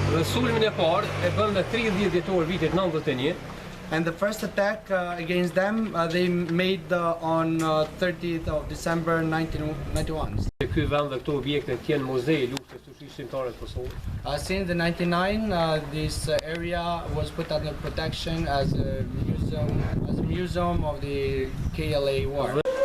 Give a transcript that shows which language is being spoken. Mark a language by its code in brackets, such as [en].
[sq] Dhe sulmin e parë e bën në 30 dhjetor vitit 91. [en] And the first attack against them they made on 30th of December 1991. [sq] Ky vend dhe këto objekte të jenë muze I luftës së ushtrisë shqiptare të Kosovës. [en] Since the 99, this area was put under protection as a museum of the KLA war.